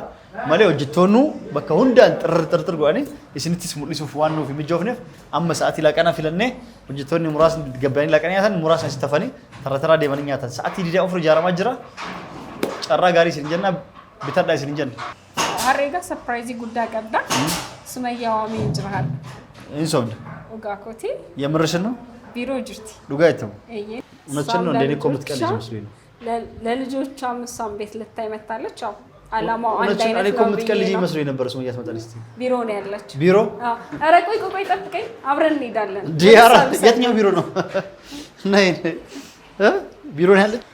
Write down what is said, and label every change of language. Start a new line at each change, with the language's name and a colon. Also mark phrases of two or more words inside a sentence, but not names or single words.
Oromo: Malee hojjettoonni bakka hundaan xirxir godhanii isinittis mul'isuuf waan nuuf mijoofneef amma sa'aatii laaqanaa filannee hojjettoonni muraasni gabbaanii laaqanii nyaatan muraasni itti tafanii tarra deemanii nyaatan. Sa'aatii 24 ijaaramaa jira. Carraa gaarii isin jenna bitadhaa isin jenna. Harreega surprise guddaa qabda. Sumayyaa waamee jira. Insobda. Ogaa kooti.
Amharic: የምርሽን ነው?
Oromo: Biiroo jirti
Amharic: ዱጋ አይተው እውነትሽን ነው እንደኔ እኮ የምትቀልጂ መስሎኝ ነው። ለልጆቿ ምሳም ቤት ልታይ መታለች። አዎ አላማው አንድ አይነት ነው። እኔ ኮምት ከልጅ ይመስለው የነበረ ሱመያ ትመጣለች። ቢሮ ነው ያለች። ቢሮ? ኧረ ቆይ ጠብቀኝ፣ አብረን እንሄዳለን። ዲያራ የትኛው ቢሮ ነው? ነይ ቢሮ ነው ያለች።